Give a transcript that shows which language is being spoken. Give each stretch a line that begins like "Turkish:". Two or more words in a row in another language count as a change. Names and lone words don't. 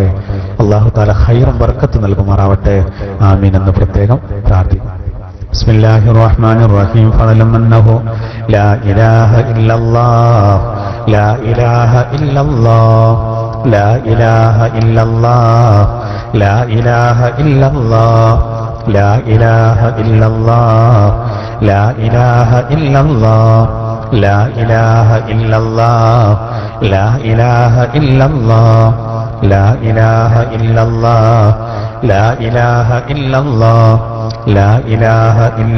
Arabic: الله تعالى
Malayalam: ഖൈറും ബർക്കത്ത് നൽകുമാറാവട്ടെ. ആമീൻ എന്ന് പ്രത്യേകം പ്രാർത്ഥിക്കുന്നു.
Arabic: بسم الله الرحمن الرحيم. فاعلم أنه لا إله إلا الله لا إله إلا الله لا إله إلا الله لا إله إلا الله لا إله إلا الله لا إله إلا الله لا إله إلا الله لا إله إلا الله لا إله إلا الله لا إله إلا الله لا إله إلا